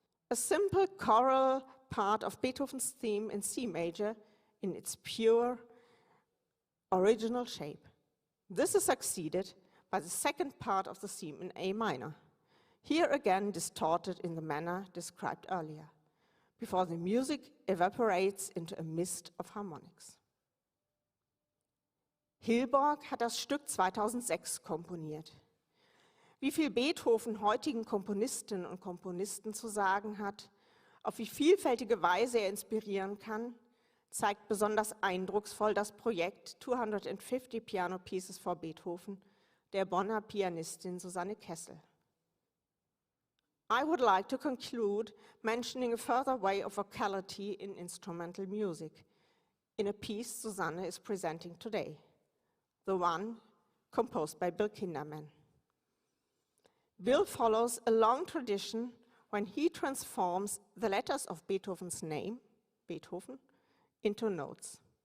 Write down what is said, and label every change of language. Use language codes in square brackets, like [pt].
[en] A simple choral part of Beethoven's theme in C major in its pure, original shape. This is succeeded by the second part of the theme in A minor, here again distorted in the manner described earlier, before the music evaporates into a mist of harmonics. [de] Hillborg hat das Stück 2006 komponiert. Wie viel Beethoven heutigen Komponistinnen und Komponisten zu sagen hat, auf wie vielfältige Weise er inspirieren kann, zeigt besonders eindrucksvoll das Projekt 250 Piano Pieces for Beethoven der Bonner Pianistin Susanne Kessel. [en] I would like to conclude mentioning a further way of vocality in instrumental music, in a piece Susanne is presenting today, the one composed by Bill Kinderman. Bill follows a long tradition when he transforms the letters of Beethoven's name, Beethoven, into notes.